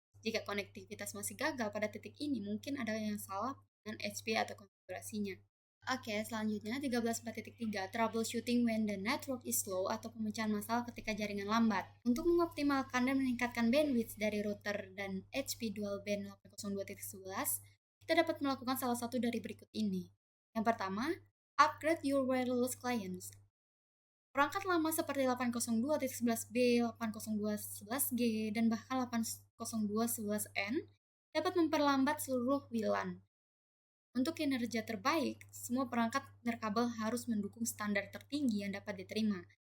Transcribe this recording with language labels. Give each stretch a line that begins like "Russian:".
Indonesian: Jika konektivitas masih gagal pada titik ini, mungkin ada yang salah dengan HP atau konfigurasinya. Oke, selanjutnya 13.4.3,
English: troubleshooting when the network is slow
Indonesian: atau pemecahan masalah ketika jaringan lambat. Untuk mengoptimalkan dan meningkatkan bandwidth dari router dan HP dual band 802.11, kita dapat melakukan salah satu dari berikut ini. Yang pertama,
English: upgrade your wireless clients.
Indonesian: Perangkat lama seperti 802.11b, 802.11g, dan bahkan 802.11n dapat memperlambat seluruh WLAN. Untuk kinerja terbaik, semua perangkat nirkabel harus mendukung standar tertinggi yang dapat diterima.